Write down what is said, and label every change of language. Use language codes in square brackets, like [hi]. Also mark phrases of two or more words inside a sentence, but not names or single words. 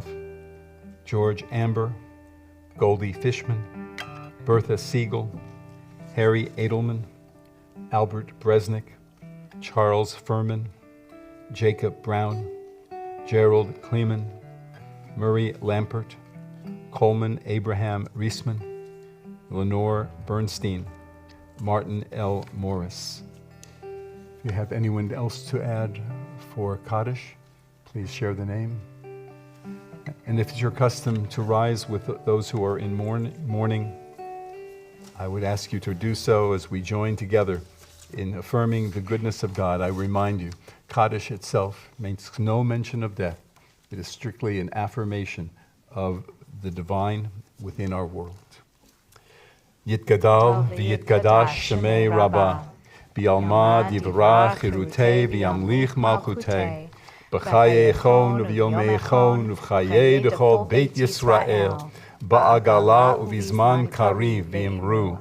[en] George Amber, Goldie Fishman, Bertha Siegel, Harry Edelman, Albert Bresnick, Charles Furman, Jacob Brown, Gerald Kleeman, Murray Lampert, Coleman Abraham Reisman, Lenore Bernstein, Martin L. Morris. If you have anyone else to add for Kaddish, please share the name. And if it's your custom to rise with those who are in mourning, I would ask you to do so as we join together in affirming the goodness of God. I remind you, Kaddish itself makes no mention of death. It is strictly an affirmation of the divine within our world. [arc] יתגדל ויתקדש שמה רבא, בעלמא די ברא כרעותה וימליך מלכותה, בחייכון וביומיכון ובחיי דכל בית ישראל, בעגלא ובזמן קריב ואמרו.